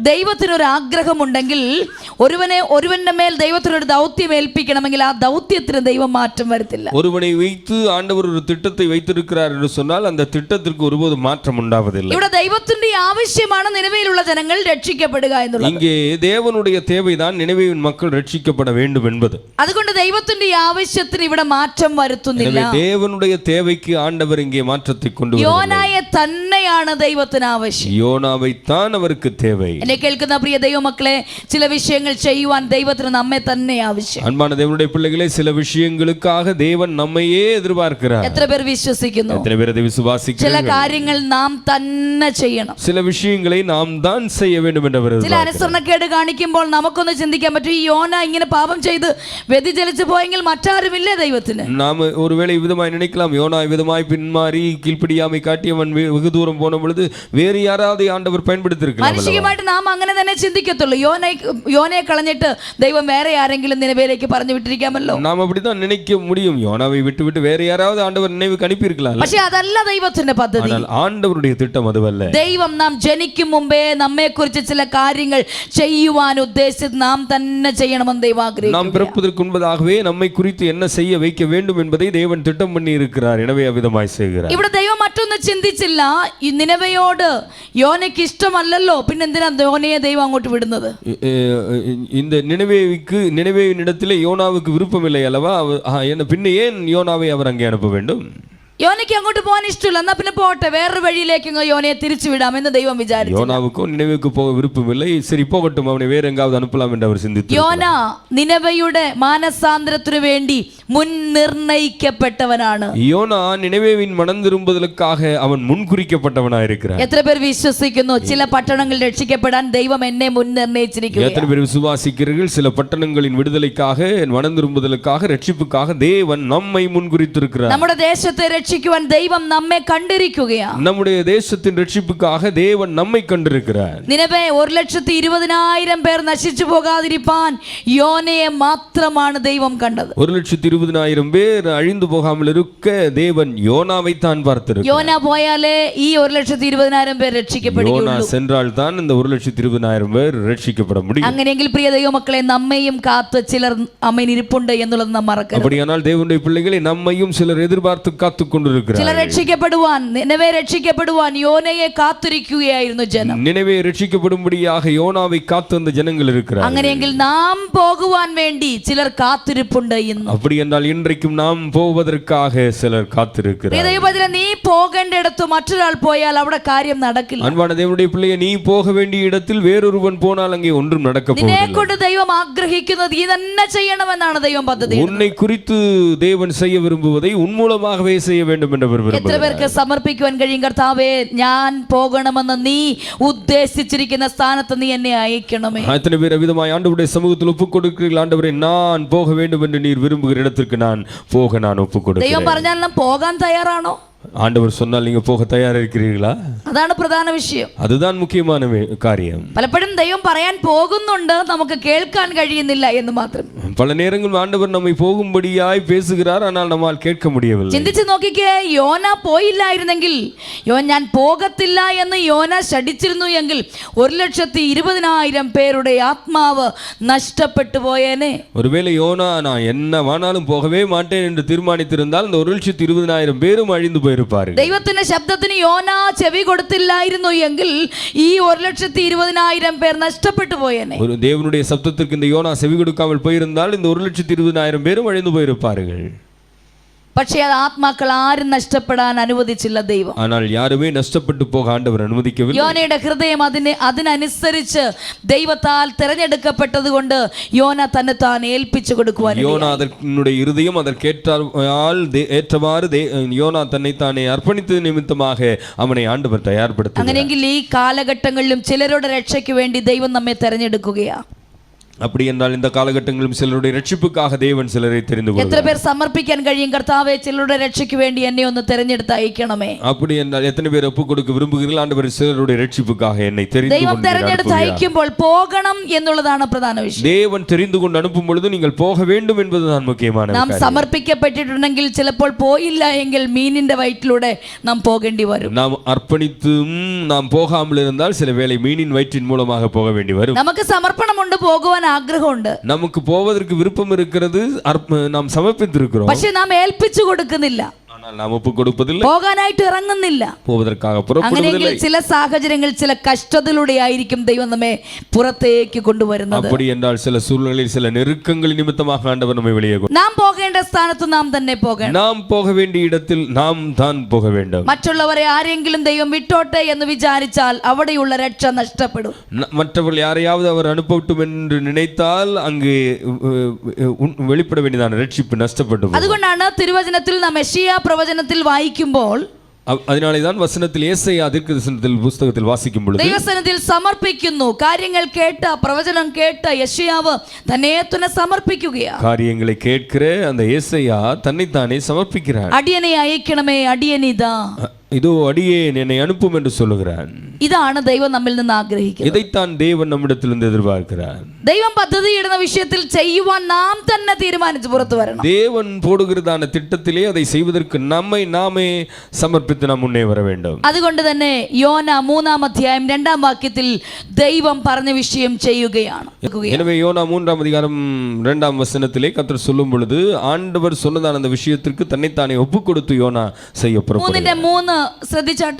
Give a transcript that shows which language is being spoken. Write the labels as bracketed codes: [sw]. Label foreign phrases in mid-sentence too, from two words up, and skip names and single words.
[ml] ദൈവത്തിനൊരു ആഗ്രഹമുണ്ടെങ്കിൽ ഒരുവന്റെ മേൽ ദൈവത്തിനൊരു ദൗത്യം ഏൽപ്പിക്കണമെങ്കിൽ ആ ദൗത്യത്തിന് ദൈവം മാറ്റം വരുത്തില്ല. [ta] ஒருவனை வைத்து ஆண்டவர் ஒரு திட்டத்தை வைத்திருக்கிறார் என்று சொன்னால் அந்த திட்டத்திற்கு ஒருபோது மாற்றம் உண்டாவதில்லை. [ml] ഇവിടെ ദൈവത്തിന്റെ ആവശ്യമാണ് നിനവയിലുള്ള ജനങ്ങൾ രക്ഷിക്കപ്പെടുക എന്നുള്ളത്. [ta] இங்கே தேவனுடைய தேவைதான் நினைவேவின் மக்கள் ரட்சிக்கப்பட வேண்டும் என்பது. [ml] അതുകൊണ്ട് ദൈവത്തിന്റെ ആവശ്യത്തിന് ഇവിടെ മാറ്റം വരുത്തുന്നില്ല. [ta] தேவனுடைய தேவைக்கு ஆண்டவர் இங்கே மாற்றத்தை கொண்டு வருகிறார். [ml] യോനായെ തന്നെയാണ് ദൈവത്തിന് ആവശ്യം. [ta] யோனாவை தான் அவருக்கு தேவை. [ml] എന്നെ കേൾക്കുന്ന പ്രിയ ദൈവമക്കളെ, ചില വിഷയങ്ങൾ ചെയ്യുവാൻ ദൈവത്തിന് നമ്മെ തന്നെ ആവശ്യം. [ta] அன்பான தேவனுடைய பிள்ளைகளே, சில விஷயங்களுக்காக தேவன் நம்மையே எதிர்பார்க்கிறார். [ml] എത്ര പേർ വിശ്വസിക്കുന്നു? [ta] எத்தனை பேர் அதை [ml] ചില [ta] விசுவாசிக்கிறார்கள்? [ml] കാര്യങ്ങൾ നാം തന്നെ ചെയ്യണം. [ta] சில விஷயங்களை நாம் தான் செய்ய வேண்டும் என்று அவர் [ml] ചില [ta] எதிர்பார்க்கிறார். [ml] അനുസരണക്കേട് കാണിക്കുമ്പോൾ നമുക്കൊന്ന് ചിന്തിക്കാൻ പറ്റും, ഈ യോന ഇങ്ങനെ പാപം ചെയ്ത് വ്യതിചലിച്ചു പോയെങ്കിൽ മറ്റാരുമില്ലേ ദൈവത്തിന്? [ta] நாம் ஒருவேளை விதமாய் நினைக்கலாம், யோனா விதமாய் பின்மாறி கீழ்ப்படியாமை காட்டி அவன் வெகு தூரம் போன பொழுது வேறு யாராவது ஆண்டவர் பயன்படுத்தியிருக்கலாம். [ml] മാനുഷികമായിട്ട് നാം അങ്ങനെ തന്നെ ചിന്തിക്കത്തുള്ളൂ. യോനയെ കളഞ്ഞിട്ട് ദൈവം വേറെ ആരെങ്കിലും നിലവിലേക്ക് പറഞ്ഞു വിട്ടിരിക്കാമല്ലോ. [ta] நாம் அப்படித்தான் நினைக்க முடியும். யோனாவை விட்டு விட்டு வேற யாராவது ஆண்டவர் நினைவுக்கு அனுப்பி இருக்கலாம். [ml] പക്ഷെ അതല്ല ദൈവത്തിന്റെ പദ്ധതി. [ta] ஆனால் ஆண்டவருடைய திட்டம் அதுவல்ல. [ml] ദൈവം നാം ജനിക്കും മുമ്പേ നമ്മെക്കുറിച്ച് ചില കാര്യങ്ങൾ ചെയ്യുവാൻ ഉദ്ദേശിച്ചത് നാം തന്നെ ചെയ്യണമെന്ന് ദൈവം ആഗ്രഹിക്കുന്നു. [ta] நாம் பிறப்பதற்கு முன்பதாகவே நம்மை குறித்து என்ன செய்ய வைக்க வேண்டும் என்பதை தேவன் திட்டம் பண்ணி இருக்கிறார். எனவே அவ்விதமாய் செய்கிறார். [ml] ഇവിടെ ദൈവം മറ്റൊന്ന് ചിന്തിച്ചില്ല. ഈ നിനവയോട് യോനയ്ക്ക് ഇഷ്ടമല്ലല്ലോ, പിന്നെന്തിനാ യോനയെ ദൈവം അങ്ങോട്ട് വിടുന്നത്? [ta] இந்த நினைவேவின் இடத்திலே யோனாவுக்கு விருப்பம் இல்லை அல்லவா? பின்ன ஏன் யோனாவை அவர் அங்கே அனுப்ப வேண்டும்? [ml] യോനയ്ക്ക് അങ്ങോട്ട് പോകാൻ ഇഷ്ടമില്ല, എന്നാ പിന്നെ പോട്ടെ, വേറൊരു വഴിയിലേക്ക് യോനയെ തിരിച്ചു വിടാമെന്ന് ദൈവം വിചാരിച്ചു. [ta] யோனாவுக்கும் நினைவுக்கு போக விருப்பமில்லை. சரி போகட்டும், அவனை வேற எங்காவது அனுப்பலாம் என்று அவர் சிந்தித்தார். [ml] യോന നിനവയുടെ മാനസാന്തരത്തിനു വേണ്ടി മുൻ നിർണയിക്കപ്പെട്ടവനാണ്. [ta] யோனா நினைவேவின் மனம் திரும்புதலுக்காக அவன் முன்குறிக்கப்பட்டவனாயிருக்கிறார். [ml] എത്ര പേർ വിശ്വസിക്കുന്നു ചില പട്ടണങ്ങൾ രക്ഷിക്കപ്പെടാൻ ദൈവം എന്നെ മുൻ നിർണയിച്ചിരിക്കുന്നു? [ta] எத்தனை பேர் விசுவாசிக்கிறீர்கள்? சில பட்டணங்களின் விடுதலைக்காக, மனம் திரும்புதலுக்காக, ரட்சிப்புக்காக தேவன் நம்மை முன்குறித்திருக்கிறார். [ml] നമ്മുടെ ദേശത്തെ രക്ഷിക്കുവാൻ ദൈവം നമ്മെ കണ്ടിരിക്കുകയാണ്. [ta] நம்முடைய தேசத்தின் ரட்சிப்புக்காக தேவன் நம்மை கண்டிருக்கிறார். [ml] നിനവേ 1,20,000 പേർ നശിച്ചു പോകാതിരിപ്പാൻ യോനയെ മാത്രമാണ് ദൈവം കണ്ടത്. [ta] 1,20,000 120,000 பேர் அழிந்து போகாமல் இருக்க தேவன் யோனாவை தான் பார்த்திருக்கிறார். யோனா போயாலே [ml] ഈ 120,000 പേർ രക്ഷിക്കപ്പെടുകയുള്ളൂ. [ta] യോന சென்றால் தான் இந்த 120,000 [ml] പേർ രക്ഷിക്കപ്പെட [ta] முடியும். [ml] അങ്ങനെയെങ്കിൽ പ്രിയ ദൈവമക്കളെ നമ്മയും കാത്ത് ചിലർ അമ്മയിൽ ഇരിപ്പുണ്ട് എന്നുള്ളത് നാം മറക്കരുത്. [ta] அப்படியானால் தேவனுடைய பிள்ளைகளை நம்மையும் சிலர் எதிர்பார்த்து காத்துக் கொண்டிருக்கிறார்கள். [ml] ചിലർ രക്ഷിക്കപ്പെടുവാൻ നിനവേ രക്ഷിക്കപ്പെടുവാൻ യോനയെ കാത്തിരിക്കുകയായിരുന്നു ജനം. [ta] நினைவே ரட்சிக்கப்படும்படியாக யோனாவை காத்து அந்த ஜனங்கள் இருக்கிறார்கள். [ml] അങ്ങനെയെങ്കിൽ നാം പോകുവാൻ വേണ്ടി ചിലർ കാത്തിരിപ്പുണ്ട് ഇന്ന്. [ta] அப்படி என்றால் இன்றைக்கும் நாம் போவதற்காக சிலர் காத்திருக்கிறார்கள். [ml] ദൈവവചനം നീ പോകേണ്ടിടത്ത് മറ്റൊരാൾ പോയാൽ അവിടെ കാര്യം നടക്കില്ല. [ta] அன்பான தேவனுடைய பிள்ளையே, நீ போக வேண்டிய இடத்தில் வேறொருவன் போனால் அங்கே ஒன்றும் நடக்க [ml] നിന്നെ [ta] போவதில்லை. [ml] കൊണ്ട് ദൈവം ആഗ്രഹിക്കുന്നത് ഈ തന്നെ ചെയ്യണമെന്നാണ് ദൈവം പദ്ധതി. [ta] உன்னை குறித்து தேவன் செய்ய விரும்புவதை உன் மூலமாகவே செய்ய வேண்டும் என்று [ml] എത്ര [ta] விரும்புகிறார். [ml] പേർക്ക് സമർപ്പിക്കുവാൻ കഴിയും? കർത്താവേ, ഞാൻ പോകണമെന്ന് നീ ഉദ്ദേശിച്ചിരിക്കുന്ന സ്ഥാനത്ത് നീ എന്നെ അയക്കണമേ. [ta] எத்தனை பேர் விதமாய் ஆண்டவருடைய சமூகத்தில் ஒப்புக் கொடுக்கிறீர்கள்? ஆண்டவரே, நான் போக வேண்டும் என்று நீர் விரும்புகிற இடத்திற்கு நான் ஒப்புக் [ml] ദൈവം [ta] கொடுக்கிறேன். [ml] പറഞ്ഞാൽ നാം പോകാൻ തയ്യാറാണോ? [ta] ஆண்டவர் சொன்னால் நீங்க போக தயாரா இருக்கிறீர்களா? [ml] അതാണ് പ്രധാന വിഷയം. [ta] அதுதான் முக்கியமான காரியம். [ml] പലപ്പോഴും ദൈവം പറയാൻ പോകുന്നുണ്ട്, നമുക്ക് കേൾക്കാൻ കഴിയുന്നില്ല എന്ന് മാത്രം. [ta] பல நேரங்களில் ஆண்டவர் நம்மை போகும்படியாய் பேசுகிறார், ஆனால் நம்மால் கேட்க முடியவில்லை. [ml] ചിന്തിച്ചു നോക്കിക്കേ, യോന പോയില്ലായിരുന്നെങ്കിൽ, ഞാൻ പോകത്തില്ല എന്ന് യോന ശഠിച്ചിരുന്നു എങ്കിൽ 120,000 പേരുടെ ആത്മാവ് നഷ്ടപ്പെട്ടു പോയേനെ. [ta] ஒருவேளை யோனா நான் என்ன வேணாலும் போகவே மாட்டேன் என்று தீர்மானித்திருந்தால் இந்த 120,000 பேரும் அழிந்து போயிருப்பார்கள். [ml] ദൈവത്തിന്റെ ശബ്ദത്തിന് യോന ചെവി കൊടുത്തില്ലായിരുന്നു എങ്കിൽ ഈ 120,000 പേർ നഷ്ടപ്പെട്ടു പോയേനെ. [ta] ஒரு தேவனுடைய சப்தத்திற்கு இந்த யோனா செவி கொடுக்காமல் போயிருந்தால் இந்த 120,000 பேரும் அழிந்து போயிருப்பார்கள். [ml] പക്ഷേ അത് ആത്മാക്കൾ ആരും നഷ്ടപ്പെടാൻ അനുവദിച്ചില്ല ദൈവം. [ta] ஆனால் யாருமே நஷ்டப்பட்டு போக ஆண்டவர் அனுமதிக்கவில்லை. [ml] യോനയുടെ ഹൃദയം അതിനനുസരിച്ച് ദൈവത്താൽ തിരഞ്ഞെടുക്കപ്പെട്ടത് കൊണ്ട് യോന തന്നെ താൻ ഏൽപ്പിച്ചു കൊടുക്കുവാൻ. [ta] யோனா அதனுடைய இருதயம் ஏற்றவாறு யோனா தன்னை தானே அர்ப்பணித்தது நிமித்தமாக அவனை ஆண்டவர் தயார்படுத்தினார். [ml] അങ്ങനെയെങ്കിൽ ഈ കാലഘട്ടങ്ങളിലും ചിലരുടെ രക്ഷയ്ക്ക് വേണ്ടി ദൈവം നമ്മെ തിരഞ്ഞെടുക്കുകയാണ്. [ta] அப்படி என்றால் இந்த காலகட்டங்களிலும் சிலருடைய ரட்சிப்புக்காக தேவன் சிலரை தெரிந்து கொள்கிறார். [ml] എത്ര പേർ സമർപ്പിക്കാൻ കഴിയും? കർത്താവേ, ചിലരുടെ രക്ഷയ്ക്ക് വേണ്ടി എന്നെ ഒന്ന് തിരഞ്ഞെടുത്ത് അയക്കണമേ. [ta] அப்படி என்றால் எத்தனை பேர் ஒப்புக் கொடுக்க விரும்புகிறீர்கள்? ஆண்டவர் சிலருடைய ரட்சிப்புக்காக என்னை தெரிந்து [ml] ദൈവം തിരഞ്ഞെടുത്ത് അയക്കുമ്പോൾ പോകണം എന്നുള്ളതാണ് പ്രധാന വിഷയം. [ta] தேவன் தெரிந்து கொண்டு அனுப்பும் பொழுது நீங்கள் போக வேண்டும் என்பதுதான் முக்கியமான [ml] നാം സമർപ്പിക്കപ്പെട്ടിട്ടുണ്ടെങ്കിൽ ചിലപ്പോൾ പോയില്ല എങ്കിൽ മീനിന്റെ വയറ്റിലൂടെ നാം പോകേണ്ടി വരും. [ta] நாம் அர்ப்பணித்தும் நாம் போகாமல் இருந்தால் சில வேளை மீனின் வயிற்றின் மூலமாக போக வேண்டி வரும். [ml] നമുക്ക് സമർപ്പണമുണ്ട്, പോകുവാൻ ആഗ്രഹമുണ്ട്, [ta] நமக்கு போவதற்கு விருப்பம் இருக்கிறது, நாம் சமர்ப்பித்திருக்கிறோம். [ml] പക്ഷെ നാം ഏൽപ്പിച്ചു കൊടുക്കുന്നില്ല, [ta] ஆனால் நாம் ஒப்புக் கொடுப்பதில்லை, [ml] പോകാനായിട്ട് ഇറങ്ങുന്നില്ല. [ta] போவதற்காக புறப்படுவதில்லை. [ml] അങ്ങനെയെങ്കിൽ ചില സാഹചര്യങ്ങൾ, ചില കഷ്ടതയിലൂടെ ആയിരിക്കും ദൈവം നമ്മെ പുറത്തേക്ക് കൊണ്ടുവരുന്നത്. [ta] அப்படி என்றால் சில சூழ்நிலையில் சில நெருக்கங்கள் நிமித்தமாக ஆண்டவர் நம்மை வெளியே [ml] നാം പോകേണ്ട സ്ഥാനത്ത് നാം തന്നെ പോകണം. [ta] நாம் போக வேண்டிய இடத்தில் நாம் தான் போக வேண்டும். [ml] മറ്റുള്ളവരെ ആരെങ്കിലും ദൈവം വിട്ടോട്ടെ എന്ന് വിചാരിച്ചാൽ അവിടെയുള്ള രക്ഷ നഷ്ടപ്പെടും. [ta] மற்றவர்கள் யாரையாவது அவர் அனுப்பட்டும் என்று நினைத்தால் அங்கு வெளிப்பட வேண்டியதான ரட்சிப்பு நஷ்டப்படும். [ml] അതുകൊണ്ടാണ് തിരുവചനത്തിൽ നാം യെശയ്യാ പ്രവചനത്തിൽ വായിക്കുമ്പോൾ, [ta] அதனாலே தான் வசனத்தில் ஏசாயா தீர்க்கதரிசனத்தில் புத்தகத்தில் வாசிக்கும் பொழுது [ml] ദൈവസന്നിധിയിൽ സമർപ്പിക്കുന്നു. കാര്യങ്ങൾ കേട്ട, പ്രവചനം കേട്ട യെശയ്യാവ് തന്നെ സമർപ്പിക്കുകയാണ്. [ta] காரியங்களை கேட்கிற அந்த ஏசாயா தன்னைத்தானே சமர்ப்பிக்கிறார். [ml] അടിയനെ അയക്കണമേ, അടിയനിതാ, [ta] இதோ அடியேன், என்னை அனுப்பும் என்று சொல்லுகிறான். [ml] ഇതാണ് ദൈവം നമ്മിൽ നിന്ന് ആഗ്രഹിക്കുന്നത്. [ta] இதைத்தான் தேவன் நம்மிடத்திலிருந்து எதிர்பார்க்கிறார். [ml] ദൈവം പദ്ധതിയിടുന്ന വിഷയത്തിൽ ചെയ്യുവാൻ നാം തന്നെ തീരുമാനിച്ച് പുറത്തു വരണം. [ta] தேவன் போடுகிறதான திட்டத்திலே அதை செய்வதற்கு நம்மை நாமே சமர்ப்பித்து நாம் முன்னே வர வேண்டும். [ml] അതുകൊണ്ട് തന്നെ യോന 3-ാം അധ്യായം 2-ാം വാക്യത്തിൽ ദൈവം പറഞ്ഞ വിഷയം ചെയ്യുകയാണ്. [ta] எனவே யோனா 3-ாம் அதிகாரம் 2-ாம் வசனத்திலே கர்த்தர் சொல்லும் பொழுது ஆண்டவர் சொன்னதான அந்த விஷயத்திற்கு தன்னைத்தானே ஒப்புக் கொடுத்து யோனா செய்ய புறப்படுகிறார். [ml] 3:3 ശ്രദ്ധിച്ചാട്ട്